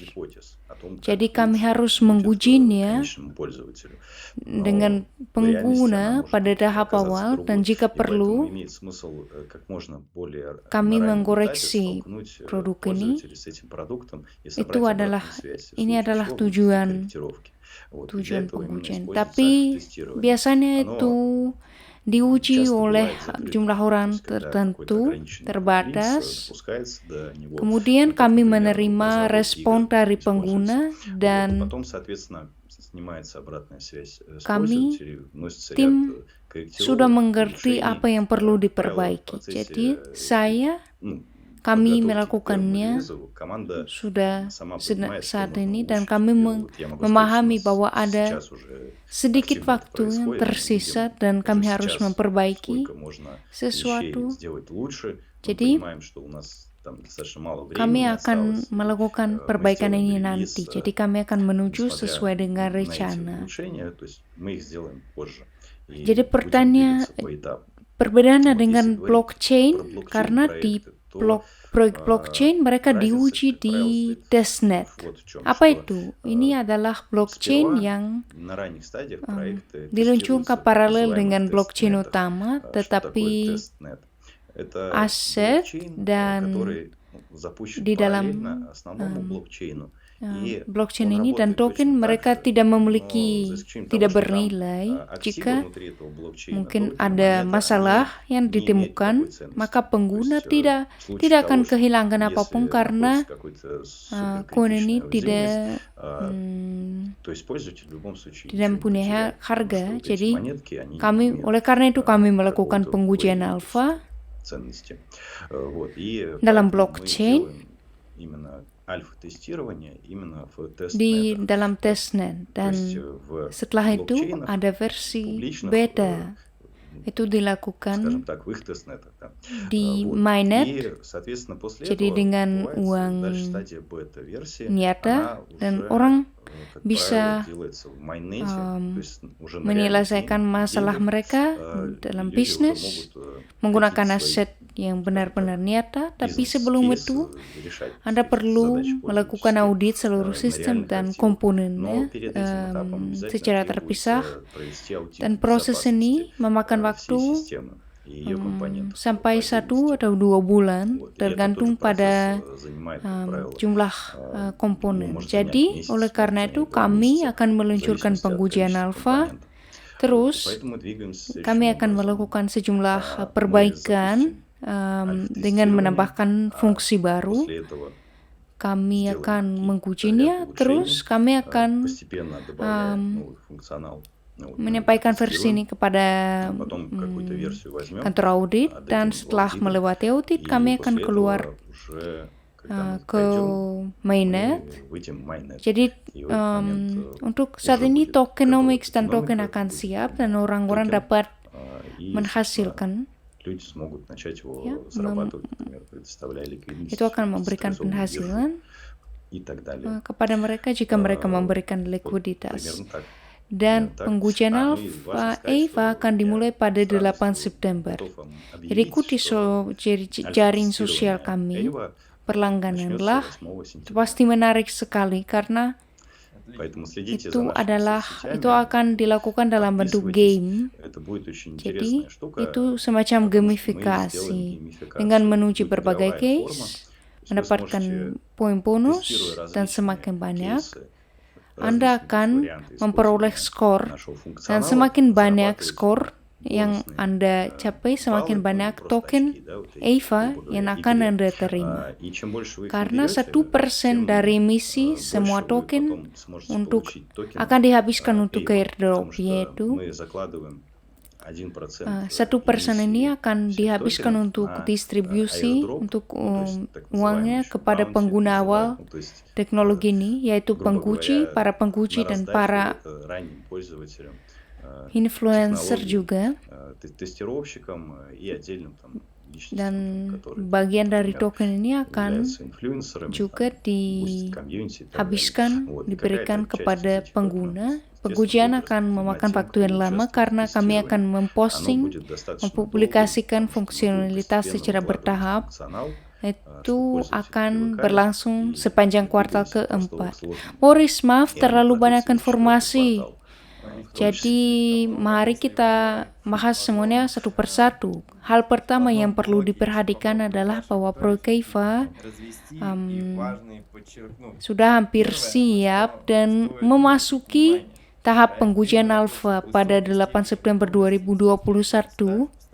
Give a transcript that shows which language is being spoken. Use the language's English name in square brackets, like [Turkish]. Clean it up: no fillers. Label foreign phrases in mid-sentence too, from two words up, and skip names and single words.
[Indonesian] Jadi kami harus mengujinya dengan pengguna pada tahap awal, dan jika perlu kami mengkoreksi produk ini. Ini adalah tujuan pengujian. Tapi biasanya itu diuji [Russian] часто [Indonesian] oleh [Russian] бывает закрыто. [Indonesian] jumlah [Russian] То [Indonesian] orang [Russian] есть, когда какой-то [Indonesian] tertentu, [Russian] ограниченный лиц [Indonesian] terbatas. [Russian] допускается до него [Indonesian] Kemudian [Russian] контакт, [Indonesian] kami [Russian] например, [Indonesian] menerima [Russian] разработки [Indonesian] respon [Russian] игр [Indonesian] dari [Russian] используется. [Indonesian] pengguna [Russian] Вот, и [Indonesian] dan [Russian] потом, соответственно, снимается обратная связь с [Indonesian] kami [Russian] пользователей, вносится ряд [Indonesian] tim [Russian] корректировок, [Indonesian] sudah mengerti [Russian] улучшений. [Indonesian] apa yang perlu [Russian] Как правило, в [Indonesian] diperbaiki. [Russian] процессе [Indonesian] Jadi saya, [Russian] ну, [Indonesian] kami [Russian] подготовки к первому [Indonesian] melakukannya [Russian] релизу команда [Indonesian] sudah [Russian] сама понимает, что [Indonesian] saat [Russian] можно [Indonesian] ini dan [Russian] улучшить. [Indonesian] kami [Russian] И вот я могу сказать, что у [Indonesian] memahami [Russian] нас [Indonesian] bahwa ada [Russian] сейчас уже [Indonesian] sedikit [Russian] активно это [Indonesian] waktu yang [Russian] происходит. Мы [Indonesian] tersisa [Russian] видим [Indonesian] dan [Russian] уже [Indonesian] kami harus [Russian] сейчас, [Indonesian] memperbaiki [Russian] сколько можно вещей [Indonesian] sesuatu. [Russian] сделать лучше. Мы [Indonesian] Jadi [Russian] понимаем, что у нас там достаточно мало [Indonesian] kami [Russian] времени [Indonesian] akan [Russian] осталось. [Indonesian] melakukan [Russian] Мы [Indonesian] perbaikan [Russian] сделаем [Indonesian] ini [Russian] релиз, [Indonesian] nanti. Jadi kami akan menuju [Russian] несмотря [Indonesian] sesuai dengan [Russian] на эти [Indonesian] rencana. [Russian] улучшения, то есть мы их сделаем позже. И [Indonesian] Jadi [Russian] будем [Indonesian] pertanyaan [Russian] двигаться поэтапно. [Indonesian] perbedaannya [Russian] Вот [Indonesian] dengan [Russian] если говорить [Indonesian] blockchain [Russian] про блокчейн [Indonesian] karena di [Russian] проекты, то [Indonesian] proyek blockchain mereka [Russian] разница, [Indonesian] diuji [Russian] как [Indonesian] di [Russian] правило, стоит [Indonesian] testnet. [Russian] вот в чем, [Indonesian] Apa [Russian] что [Indonesian] itu? Ini adalah blockchain [Russian] сперва [Indonesian] yang [Russian] на ранних стадиях проекты [Indonesian] diluncurkan [Russian] тестируются в [Indonesian] paralel [Russian] называемых [Indonesian] dengan blockchain [Russian] тестнетах. [Indonesian] utama, [Russian] Что такое [Indonesian] tetapi [Russian] тестнет? Это [Indonesian] aset [Russian] блокчейн, [Indonesian] dan [Russian] который запущен [Indonesian] di dalam [Russian] параллельно основному блокчейну. И [Indonesian] blockchain [Russian] он [Indonesian] ini dan [Russian] работает [Indonesian] token [Russian] точно так [Indonesian] mereka [Russian] же, [Indonesian] tidak [Russian] но [Indonesian] memiliki, [Russian] за исключением того, [Indonesian] tidak [Russian] что там [Indonesian] bernilai. [Russian] активы [Indonesian] Jika [Russian] внутри этого блокчейна, [Indonesian] mungkin [Russian] токены, [Indonesian] ada [Russian] монеты, [Indonesian] masalah [Russian] они [Indonesian] yang [Russian] не имеют [Indonesian] ditemukan, [Russian] никакой ценности. [Indonesian] maka [Russian] То [Indonesian] pengguna [Russian] есть, [Indonesian] tidak [Russian] в случае [Indonesian] tidak [Russian] того, [Indonesian] akan [Russian] что [Indonesian] kehilangan [Russian] если [Indonesian] apapun karena [Russian] находится какой-то [Indonesian] koin ini [Russian] суперкритичная [Indonesian] tidak [Russian] уязвимость, то есть пользователь в любом случае [Indonesian] tidak [Russian] ничего не [Indonesian] mempunyai [Russian] потеряет, потому [Indonesian] harga. [Russian] что вот эти [Indonesian] Jadi [Russian] монетки, они [Indonesian] kami, [Russian] имеют [Indonesian] oleh karena itu kami melakukan [Russian] какого-то [Indonesian] pengujian [Russian] value, то [Indonesian] alpha [Russian] есть ценности. Вот. И [Indonesian] dalam [Russian] поэтому мы [Indonesian] blockchain [Russian] делаем именно альфа-тестирование именно в [Indonesian] di [Russian] тестнетах. [Indonesian] dalam testnet, [Russian] То есть [Indonesian] dan [Russian] в [Indonesian] setelah itu [Russian] блокчейнах [Indonesian] ada versi [Russian] публичных, [Indonesian] beta. Itu [Russian] скажем [Indonesian] dilakukan [Russian] так, в их тестнетах. Да. [Indonesian] di [Russian] Вот. [Indonesian] mainnet. [Russian] И, соответственно, после [Indonesian] Jadi [Russian] этого [Indonesian] dengan [Russian] бывает [Indonesian] uang [Russian] дальше стадия бета-версии, [Indonesian] nyata [Russian] она [Indonesian] dan [Russian] уже, [Indonesian] orang [Russian] как [Indonesian] bisa [Russian] правило, делается в майннете, то есть уже на реальных [Indonesian] menyelesaikan masalah [Russian] деньгах, [Indonesian] mereka dalam [Russian] люди уже [Indonesian] bisnis [Russian] могут [Indonesian] menggunakan [Russian] какие-то свои [Indonesian] aset yang benar-benar nyata, tapi sebelum [Russian] бизнес-кейс [Indonesian] itu [Russian] решать [Indonesian] Anda perlu [Russian] задачи [Indonesian] melakukan [Russian] пользовательские [Indonesian] audit seluruh [Russian] на [Indonesian] sistem [Russian] реальных [Indonesian] dan [Russian] активах. [Indonesian] komponennya [Russian] Но перед этим этапом обязательно [Indonesian] secara [Russian] требуется [Indonesian] terpisah, [Russian] провести аудит [Indonesian] dan proses ini [Russian] безопасности [Indonesian] memakan [Russian] всей [Indonesian] waktu [Russian] системы и ее компонентов [Indonesian] sampai [Russian] по [Indonesian] 1 [Russian] отдельности. [Indonesian] atau 2 bulan, [Russian] Вот. И этот [Indonesian] tergantung [Russian] тоже процесс [Indonesian] pada [Russian] занимает, как правило, [Indonesian] jumlah komponen. [Russian] может занять [Indonesian] Jadi, [Russian] месяц, [Indonesian] oleh [Russian] может [Indonesian] karena [Russian] занять [Indonesian] itu [Russian] 2 [Indonesian] kami [Russian] месяца, [Indonesian] akan [Russian] в [Indonesian] meluncurkan [Russian] зависимости от [Indonesian] pengujian [Russian] количества [Indonesian] alpha. [Russian] компонентов. [Indonesian] Terus, [Russian] Поэтому мы двигаемся [Indonesian] kami [Russian] следующим [Indonesian] akan [Russian] образом. [Indonesian] melakukan sejumlah [Russian] Мы [Indonesian] perbaikan [Russian] запустим [Indonesian] dengan [Russian] альфа-тестирование, [Indonesian] menambahkan fungsi baru. [Russian] после этого [Indonesian] Kami [Russian] сделаем [Indonesian] akan [Russian] какие-то [Indonesian] mengujinya, [Russian] ряд [Indonesian] terus [Russian] улучшений, [Indonesian] kami akan [Russian] постепенно добавляем новый функционал. Вот мы [Indonesian] menyampaikan versi [Russian] тестируем, [Indonesian] ini kepada [Russian] потом какую-то версию возьмем, [Indonesian] kantor audit, [Russian] отдадим [Indonesian] dan [Russian] в [Indonesian] setelah [Russian] аудит, [Indonesian] melewati audit, [Russian] и [Indonesian] kami akan [Russian] после [Indonesian] keluar [Russian] этого уже, когда мы [Indonesian] ke [Russian] пойдем, [Indonesian] mainnet. [Russian] мы выйдем в mainnet. [Indonesian] Jadi [Russian] И в этот момент [Indonesian] untuk saat [Russian] уже [Indonesian] ini [Russian] будет [Indonesian] tokenomics dan [Russian] готова [Indonesian] token [Russian] экономика, [Indonesian] akan [Russian] будет [Indonesian] siap dan orang-orang [Russian] токен, [Indonesian] dapat [Russian] и [Indonesian] menghasilkan. [Russian] люди смогут начать его [Indonesian] Ya, [Russian] зарабатывать, например, предоставляя ликвидность, [Indonesian] itu akan memberikan [Russian] централизованную биржу [Indonesian] penghasilan [Russian] и так далее. [Indonesian] kepada mereka jika mereka memberikan [Russian] Вот [Indonesian] likuiditas. [Russian] примерно так. [Indonesian] Dan [Russian] Так. [Indonesian] pengujian [Russian] Ну и [Indonesian] alpha [Russian] важно сказать, [Indonesian] EVA [Russian] что [Indonesian] akan [Russian] я [Indonesian] dimulai pada [Russian] с [Indonesian] 8 [Russian] радостью [Indonesian] September. [Russian] готов вам [Indonesian] Jadi [Russian] объявить, [Indonesian] ikuti [Russian] что [Indonesian] jaring sosial [Russian] альфа-тестирование [Indonesian] kami, [Russian] EVA [Indonesian] berlanggananlah. [Russian] начнется 8 [Indonesian] Itu [Russian] сентября. [Indonesian] pasti menarik sekali karena [Russian] Поэтому следите за [Indonesian] itu [Russian] нашими [Indonesian] adalah [Russian] соцсетями. [Indonesian] itu akan dilakukan dalam bentuk [Russian] Подписывайтесь. [Indonesian] game. [Russian] Это будет очень [Indonesian] Jadi [Russian] интересная штука, [Indonesian] itu semacam [Russian] потому что мы [Indonesian] gamifikasi [Russian] сделаем геймификацию. [Indonesian] dengan menuju [Russian] Будет [Indonesian] berbagai [Russian] игровая [Indonesian] case, [Russian] форма. То есть вы [Indonesian] mendapatkan [Russian] сможете, [Indonesian] poin bonus [Russian] тестируя [Indonesian] dan [Russian] различные [Indonesian] semakin banyak, [Russian] кейсы, [Indonesian] Anda [Russian] различные [Indonesian] akan [Russian] варианты [Indonesian] memperoleh [Russian] использования [Indonesian] skor, [Russian] нашего [Indonesian] dan [Russian] функционала, [Indonesian] semakin banyak [Russian] зарабатывать [Indonesian] skor yang [Russian] бонусные, [Indonesian] Anda capai, semakin [Russian] баллы, [Indonesian] banyak [Russian] просто [Indonesian] token [Russian] очки, да, вот эти, [Indonesian] EVA [Russian] грубо [Indonesian] yang [Russian] говоря, [Indonesian] akan [Russian] игре. [Indonesian] Anda terima. [Russian] И чем больше вы их [Indonesian] Karena [Russian] наберете, [Indonesian] 1% [Russian] тем [Indonesian] dari emisi [Russian] больше [Indonesian] semua [Russian] вы [Indonesian] token [Russian] потом сможете [Indonesian] untuk [Russian] получить токенов, [Indonesian] akan dihabiskan untuk [Russian] EVA, [Indonesian] airdrop, [Russian] потому что [Indonesian] yaitu [Russian] мы закладываем 1% [Indonesian] 1% ini [Russian] эмиссии [Indonesian] akan [Russian] всех [Indonesian] dihabiskan [Russian] токенов [Indonesian] untuk [Russian] на [Indonesian] distribusi [Russian] airdrop, [Indonesian] untuk [Russian] ну, то есть так [Indonesian] uangnya [Russian] называемый [Indonesian] kepada [Russian] bounty, [Indonesian] pengguna awal [Russian] называемый, то есть, [Indonesian] teknologi ini, yaitu [Russian] грубо [Indonesian] penguji, [Russian] говоря, [Indonesian] para penguji [Russian] на [Indonesian] dan [Russian] раздачу [Indonesian] para [Russian] ранним пользователям, [Indonesian] influencer [Russian] технологий, [Indonesian] juga. [Russian] тестировщикам и отдельным там личностям, [Indonesian] Dan [Russian] которые [Indonesian] bagian dari [Russian] например, [Indonesian] token ini akan [Russian] являются инфлюенсерами, [Indonesian] juga [Russian] там, [English] boosted community [Russian] и так далее. [Indonesian] dihabiskan, [Russian] Вот, и [Indonesian] diberikan [Russian] какая-то часть [Indonesian] kepada [Russian] этих [Indonesian] pengguna. [Russian] токенов, естественно, [Indonesian] Pengujian [Russian] будет [Indonesian] akan memakan [Russian] распространяться [Indonesian] waktu yang [Russian] тем, кто [Indonesian] lama [Russian] участвует в [Indonesian] karena kami [Russian] тестировании. [Indonesian] akan [Russian] Оно [Indonesian] memposting, [Russian] будет достаточно долго, [Indonesian] mempublikasikan [Russian] потому что мы будем [Indonesian] fungsionalitas [Russian] постепенно [Indonesian] secara [Russian] выкладывать [Indonesian] bertahap. [Russian] функционал, [Indonesian] Itu [Russian] чтобы пользователи [Indonesian] akan [Russian] привыкали, [Indonesian] berlangsung [Russian] и [Indonesian] sepanjang kuartal [Russian] двигались от простого [Indonesian] keempat. [Russian] к сложному. [Indonesian] Boris, maaf [Russian] И [Indonesian] terlalu [Russian] мы [Indonesian] banyak [Russian] прописываем четвертый [Indonesian] informasi. [Russian] квартал. [Indonesian] Jadi mari kita bahas semuanya satu persatu. Hal pertama yang perlu diperhatikan adalah bahwa proyek EVA sudah hampir siap dan memasuki tahap pengujian alfa pada 8 September 2021,